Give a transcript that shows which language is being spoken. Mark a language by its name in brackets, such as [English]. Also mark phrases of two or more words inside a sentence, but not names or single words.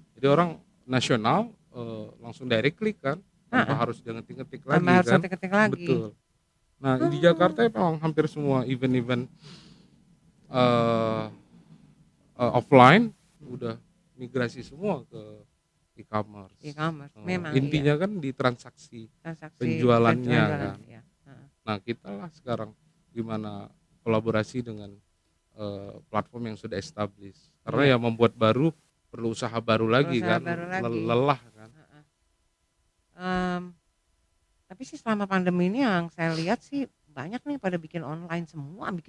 [Indonesian] Jadi orang nasional, langsung direct klik kan, tanpa Heeh, harus dia ngetik-ngetik tambah lagi harus kan. ngetik-ngetik lagi. Betul. Nah, di Jakarta Oh, memang hampir semua event-event, eee offline mhm, udah migrasi semua ke e-commerce. e-commerce memang iya, Intinya kan di transaksi transaksi penjualannya penjualan kan. ya, heeh, Nah, kita lah sekarang gimana kolaborasi dengan, platform yang sudah established. Karena iya, yang membuat baru perlu usaha baru lagi berusaha kan, baru lagi, lelah kan. heeh, mmm, tapi sih selama pandemi ini yang saya lihat sih banyak nih pada bikin online, semua bikin